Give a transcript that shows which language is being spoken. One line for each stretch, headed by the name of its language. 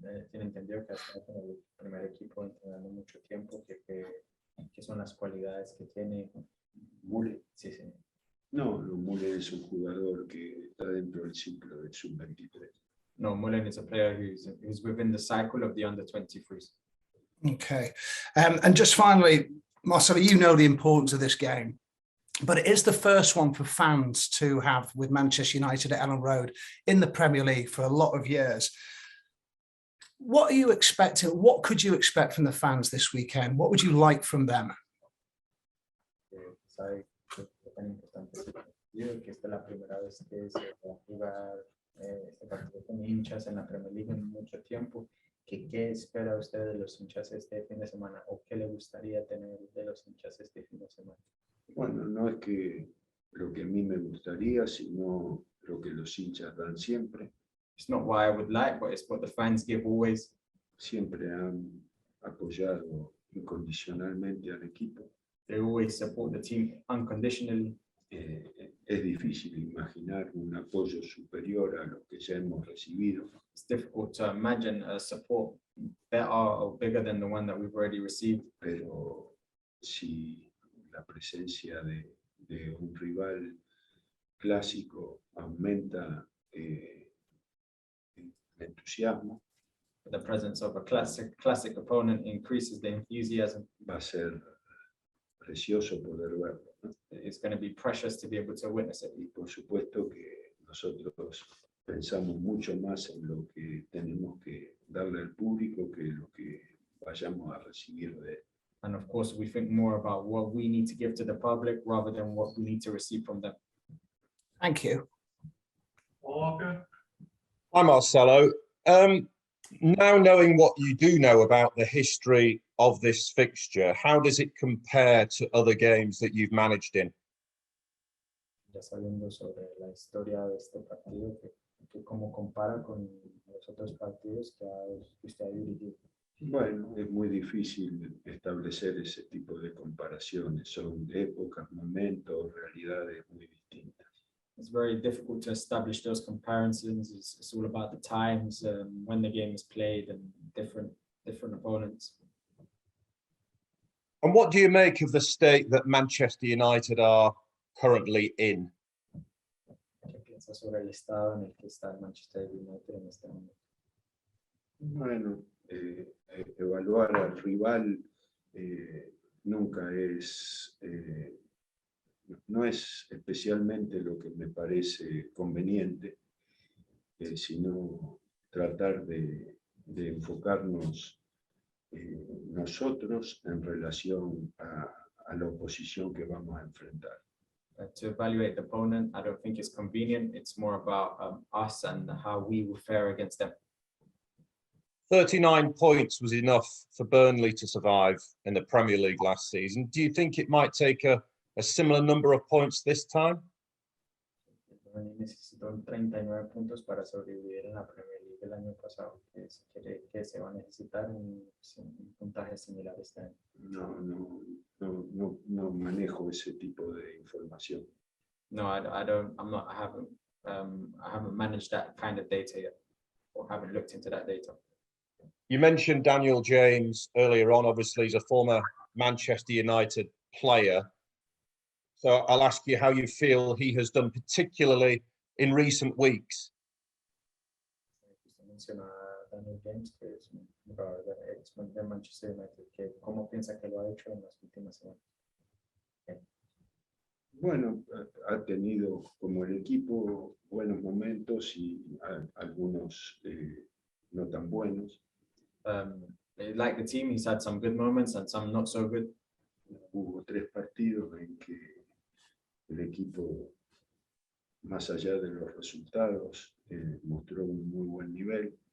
Spanish: Tiene entendido que ha estado con el primer equipo entrenando mucho tiempo, que son las cualidades que tiene. Mullen. Sí, sí. No, Mullen es un jugador que está dentro del ciclo del sub-23.
English: No, Mullen is a player who's within the cycle of the under-23s. Okay. And just finally, Marcelo, you know the importance of this game, but it is the first one for fans to have with Manchester United at Ellen Road in the Premier League for a lot of years. What are you expecting? What could you expect from the fans this weekend? What would you like from them?
Spanish: Sabe que tan importante es el partido, que esta es la primera vez que se va a jugar este partido con hinchas en la Premier League en mucho tiempo. ¿Qué espera usted de los hinchas este fin de semana, o qué le gustaría tener de los hinchas este fin de semana? Bueno, no es que lo que a mí me gustaría, sino lo que los hinchas dan siempre.
English: It's not what I would like, but it's what the fans give always.
Spanish: Siempre han apoyado incondicionalmente al equipo.
English: They always support the team unconditionally.
Spanish: Es difícil imaginar un apoyo superior a lo que ya hemos recibido.
English: It's difficult to imagine a support better or bigger than the one that we've already received.
Spanish: Pero si la presencia de un rival clásico aumenta el entusiasmo,
English: The presence of a classic opponent increases the enthusiasm.
Spanish: va a ser precioso poder verlo, ¿no?
English: It's going to be precious to be able to witness it.
Spanish: Y por supuesto que nosotros pensamos mucho más en lo que tenemos que darle al público que lo que vayamos a recibir de él.
English: And of course, we think more about what we need to give to the public rather than what we need to receive from them. Thank you. Walker. Hi, Marcelo. Now knowing what you do know about the history of this fixture, how does it compare to other games that you've managed in?
Spanish: Ya sabiendo sobre la historia de este partido, que cómo compara con los otros partidos que usted ha dirigido. Bueno, es muy difícil establecer ese tipo de comparaciones. Son épocas, momentos, realidades muy distintas.
English: It's very difficult to establish those comparisons. It's all about the times when the game is played and different opponents. And what do you make of the state that Manchester United are currently in?
Spanish: ¿Qué piensas sobre el estado en el que está el Manchester United en este momento? Bueno, evaluar al rival nunca es, no es especialmente lo que me parece conveniente, sino tratar de enfocarnos nosotros en relación a la oposición que vamos a enfrentar.
English: To evaluate the opponent, I don't think it's convenient. It's more about us and how we will fare against them. 39 points was enough for Burnley to survive in the Premier League last season. Do you think it might take a similar number of points this time?
Spanish: Necesitó 39 puntos para sobrevivir en la Premier League el año pasado. Se cree que se va a necesitar un puntaje similar este año. No manejo ese tipo de información.
English: No, I don't. I haven't managed that kind of data yet, or haven't looked into that data. You mentioned Daniel James earlier on. Obviously, he's a former Manchester United player. So I'll ask you how you feel he has done, particularly in recent weeks.
Spanish: Usted menciona a Daniel James, que es un jugador de Manchester United, que ¿cómo piensa que lo ha hecho en las últimas semanas? Bueno, ha tenido como el equipo buenos momentos y algunos no tan buenos.
English: Like the team, he's had some good moments and some not so good.
Spanish: Hubo 3 partidos en que el equipo, más allá de los resultados, mostró un buen nivel.